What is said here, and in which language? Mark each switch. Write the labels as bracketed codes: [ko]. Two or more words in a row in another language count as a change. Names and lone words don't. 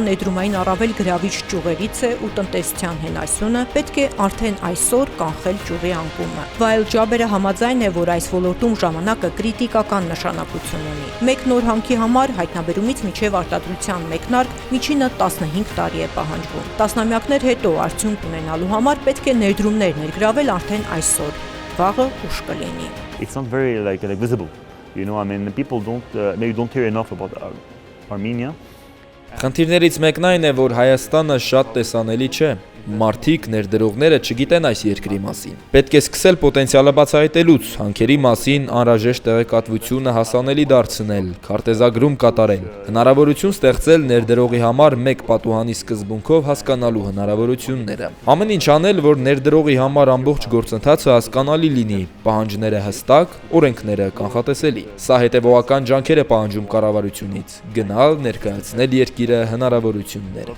[hy] ներդրումային առավել գրավիչ ճյուղերից է ու տնտեսության հենասյունը, պետք է արդեն այսօր կանխել ճյուղի անկումը։ Վայել Ջաբերը համաձայն է, որ այս ոլորտում ժամանակը կրիտիկական նշանակություն ունի։ Մեկ նոր հանքի համար հայտնաբերումից մինչև արտադրության մեկնարկ միջինը 15 տարի է պահանջվում։ Տասնամյակներ հետո արդյունք ունենալու համար պետք է ներդրումներ ներգրավել արդեն այսօր։ Վաղը ուշ կլինի։ [en] It's not very visible. People don't hear enough about Armenia. [hy] Խնդիրներից մեկն այն է, որ Հայաստանը շատ տեսանելի չէ։ Մարդիկ, ներդրողները չգիտեն այս երկրի մասին։ Պետք է սկսել պոտենցիալը բացահայտելուց, հանքերի մասին անհրաժեշտ տեղեկատվությունը հասանելի դարձնել, քարտեզագրում կատարել, հնարավորություն ստեղծել ներդրողի համար մեկ պատուհանի սկզբունքով հասկանալու հնարավորությունները։ Ամեն ինչ անել, որ ներդրողի համար ամբողջ գործընթացը հասկանալի լինի, պահանջները հստակ, օրենքները կանխատեսելի։ Սա հետևողական ջանքեր է պահանջում կառավարությունից՝ գնալ, ներկայացնել երկիրը հնարավորությունները։